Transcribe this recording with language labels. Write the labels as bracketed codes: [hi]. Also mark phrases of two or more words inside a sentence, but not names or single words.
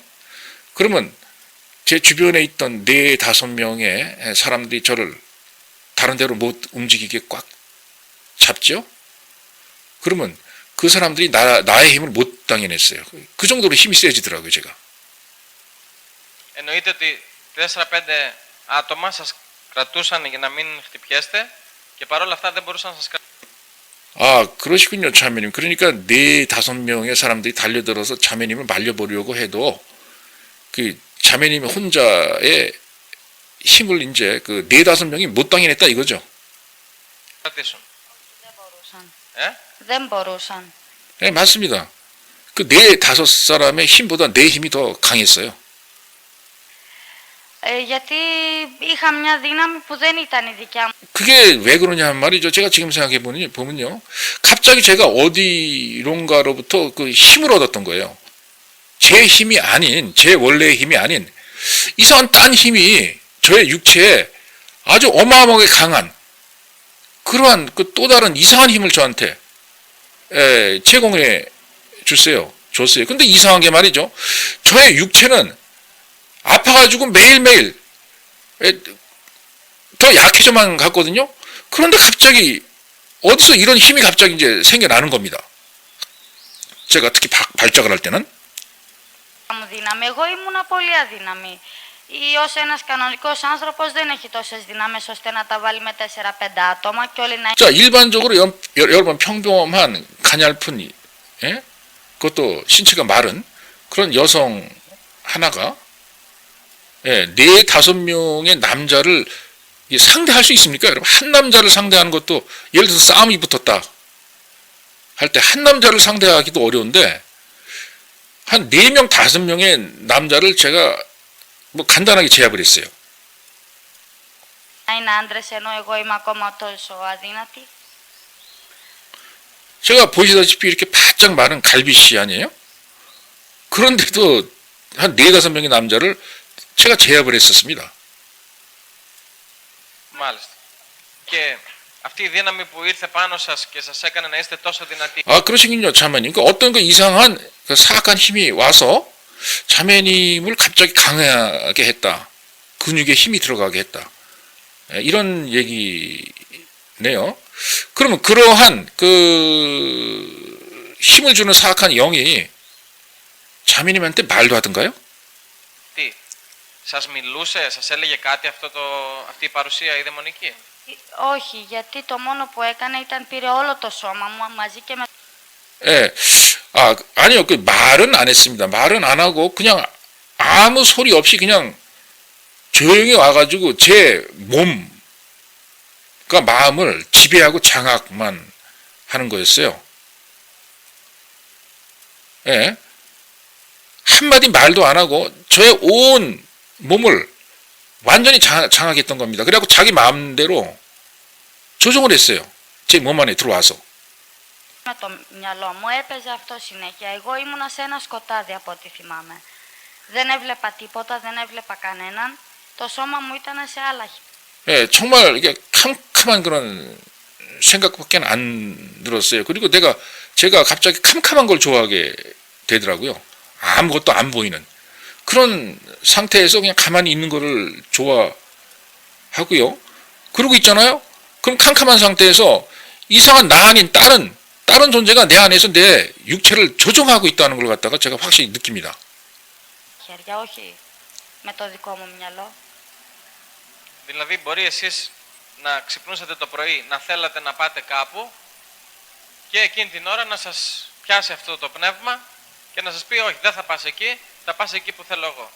[ko] 그러면 제 주변에 있던 4-5명의 사람들이 저를 다른 데로 못 움직이게 꽉 잡죠. 그러면 그 사람들이 나의 힘을 못 당해냈어요. 그 정도로 힘이 세지더라고요, 제가. [el] Εννοείται ότι 4-5 άτομα σας κρατούσαν για να μην χτυπιέστε και παρόλα αυτά δεν μπορούσαν να σας κρατήσουν. [ko] 그러시군요, 자매님. 그러니까 4-5명의 사람들이 달려들어서 자매님을 말려보려고 해도 그 자매님 혼자의 힘을 이제 그 4-5명이 못 당해냈다 이거죠. [el] κρατήσουν. Δεν μπορούσαν. Ε? Δεν μπορούσαν. [ko] 네, 맞습니다. 그 4-5사람의 힘보다 내 힘이 더 강했어요. [el] Γιατί είχα μια δύναμη που δεν ήταν η δικιά μου. [ko] 그게 왜 그러냐 말이죠. 제가 지금 생각해 보면요. 갑자기 제가 어디론가로부터 그 힘을 얻었던 거예요. 제 힘이 아닌, 제 원래의 힘이 아닌 이상한 딴 힘이 저의 육체에 아주 어마어마하게 강한 그러한 그 또 다른 이상한 힘을 저한테 제공해 줬어요. 근데 이상한 게 말이죠. 저의 육체는 아파가지고 매일매일 더 약해져만 갔거든요. 그런데 갑자기 어디서 이런 힘이 갑자기 이제 생겨나는 겁니다. 제가 특히 발작을 할 때는. [el] Μου δύναμη. Εγώ ήμουνα πολύ αδύναμη. Ή ως ένας κανονικός άνθρωπος δεν έχει τόσες δυνάμεις ώστε να τα βάλει με 4-5 άτομα και όλοι να... [ko] 자, 일반적으로 여러분 평범한 가냘픈 그것도 신체가 마른 그런 여성 하나가 4-5명의 남자를 상대할 수 있습니까? 여러분 한 남자를 상대하는 것도 예를 들어서 싸움이 붙었다 할 때 한 남자를 상대하기도 어려운데 한 4명, 5명의 남자를 제가 뭐 간단하게 제압을 했어요. [el] να είναι άντρες ενώ εγώ είμαι ακόμα τόσο αδύνατη. [ko] 제가 보시다시피 이렇게 바짝 마른 갈비씨 아니에요? 그런데도 한 4-5명의 남자를 제가 제압을 했었습니다. [el] Μάλιστα. Και αυτή η δύναμη που ήρθε πάνω σας και σας έκανε να είστε τόσο δυνατοί. [ko] 그러시군요, 자매님. 어떤 그 이상한 그 사악한 힘이 와서 자매님을 갑자기 강하게 했다. 근육에 힘이 들어가게 했다. 이런 얘기네요. 그러면 그러한 그 힘을 주는 사악한 영이 자매님한테 말도 하던가요? [el] Τι, σας μιλούσε, σας έλεγε κάτι αυτή η παρουσία η δαιμονική? Όχι, γιατί το μόνο που έκανε ήταν πήρε όλο το σώμα μου μαζί και με... [ko] 예, 아니요, 그 말은 안 했습니다. 말은 안 하고 그냥 아무 소리 없이 그냥 조용히 와가지고 제 몸, 그러니까 마음을 지배하고 장악만 하는 거였어요. 예, 한마디 말도 안 하고 저의 온 몸을 완전히 장악했던 겁니다. 그래갖고 자기 마음대로 조종을 했어요. 제 몸 안에 들어와서. [el] Με το μυαλό μου έπαιζε αυτό συνέχεια. Εγώ ήμουνα σε ένα σκοτάδι από ό,τι θυμάμαι. Δεν έβλεπα τίποτα, δεν έβλεπα κανέναν. Το σώμα μου ήταν σε άλλα. [ko] 예, 정말 이게 캄캄한 그런 생각밖에 안 들었어요. 그리고 제가 갑자기 캄캄한 걸 좋아하게 되더라고요. 아무것도 안 보이는 그런 상태에서 그냥 가만히 있는 거를 좋아하고요. 그러고 있잖아요. 그럼 캄캄한 상태에서 이상한 나 아닌 다른 존재가 내 안에서 내 육체를 조종하고 있다는 걸 갖다가 제가 확실히 느낍니다. [el] Χέρια, όχι με το δικό μου μυαλό. Δηλαδή μπορεί εσείς να ξυπνούσατε το πρωί, να θέλατε να πάτε κάπου και εκείνη την ώρα να σας πιάσει αυτό το πνεύμα και να σας πει όχι, δεν θα πας εκεί, θα πας εκεί που θέλω εγώ.